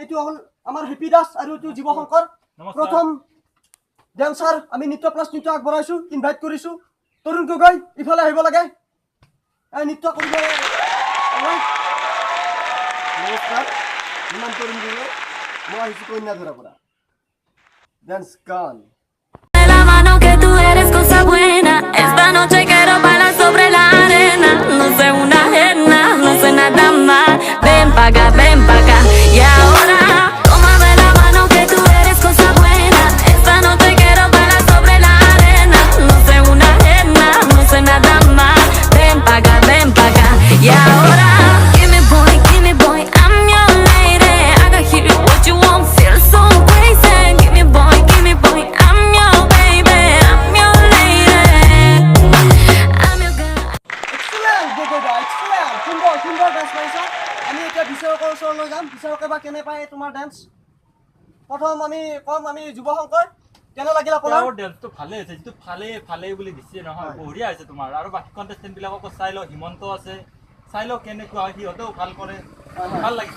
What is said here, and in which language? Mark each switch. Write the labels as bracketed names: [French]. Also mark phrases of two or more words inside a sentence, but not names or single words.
[Assamese] এইটো হ'ল আমাৰ হেপী দাস আৰু এইটো জীৱ শংকৰ। প্ৰথম ডেন্সাৰ আমি নৃত্য প্লাছ নৃত্য আগবঢ়াইছোঁ, ইনভাইট কৰিছোঁ। তৰুণ গগৈ ইফালে আহিব লাগে, নৃত্য কৰিব। নমস্কাৰ, ইমান তৰুণ গগৈ, মই আহিছোঁ কন্যাধৰাৰ পৰা। ডেন্স গান। [Spanish] La mano que tú eres cosa buena. Esta noche quiero bailar sobre la arena. No sé una ajena, no sé nada más. Ven pa' acá, y ahora tómame la mano que tú eres cosa buena. Esta noche quiero bailar sobre la arena. No sé una ajena, no sé nada más. Ven pa' acá, y ahora [English] give me boy, I'm your lady. I can hear what you want, feel so crazy. Give me boy, I'm your baby, I'm your lady, I'm your girl. [Assamese] এক্সেলেণ্ট গগৈ দা, এক্সেলেণ্ট, সুন্দৰ ডান্স মাৰিছা। আমি এতিয়া বিচাৰকৰ ওচৰলৈ যাম। বিচাৰকে বা কেনে পায় তোমাৰ ডান্স। প্ৰথম আমি কম, আমি যুৱ শংকৰ, কেনে লাগিল আপোনাৰ? ডেন্সটো ভালে হৈছে, যিটো ফালে বুলি দিছে নহয়, বঢ়িয়া হৈছে তোমাৰ। আৰু বাকী কণ্টেষ্টেণ্ট বিলাককো চাই লওঁ, হিমন্ত আছে, চাই লওঁ কেনেকুৱা হয়, সিহঁতেও ভাল কৰে, ভাল লাগিছে।